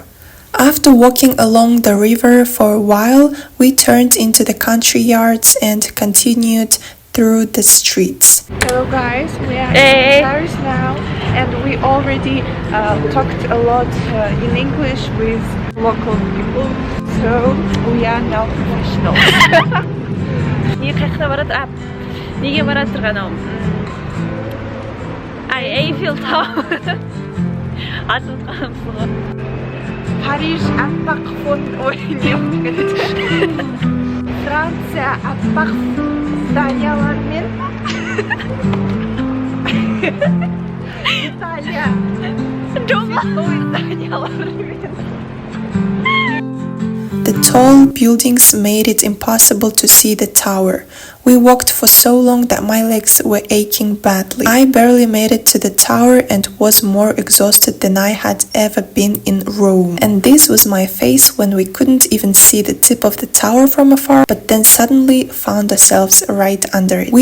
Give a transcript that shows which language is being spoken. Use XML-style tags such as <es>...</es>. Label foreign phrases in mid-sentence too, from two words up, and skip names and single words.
<en>After walking along the river for a while, we turned into the country yards and continued through the streets. Hello guys, we are in Paris now and we already talked a lot in English with local people, so we are now professionals.</en> <kk>неге бара тұрғаным? Эйфел Тауэр. Атып қаламсың ғой. Париж аппақ фон Франция аппақ зданиялармен. Италия Дома зданиялармен.</kk> <en>The tall buildings made it impossible to see the tower. We walked for so long that my legs were aching badly. I barely made it to the tower and was more exhausted than I had ever been in Rome. And this was my face when we couldn't even see the tip of the tower from afar, but then suddenly found ourselves right under it.</en>